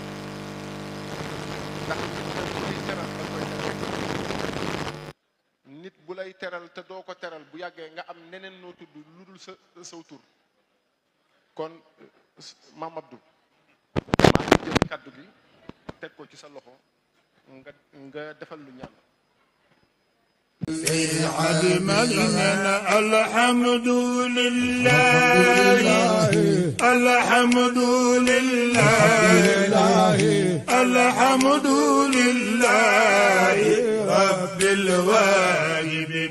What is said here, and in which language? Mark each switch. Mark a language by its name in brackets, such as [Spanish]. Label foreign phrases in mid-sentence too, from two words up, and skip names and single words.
[Wolof] ndax nit bu lay teral te doo ko teral bu yàggee nga am neneen noo tudd lu dul saw tur kon Maam Abdou maa ngi jël kàddu gi teg ko ci sa loxo nga defal lu ñaan [Arabic] الحمد لله الحمد لله الحمد لله رب الواهبين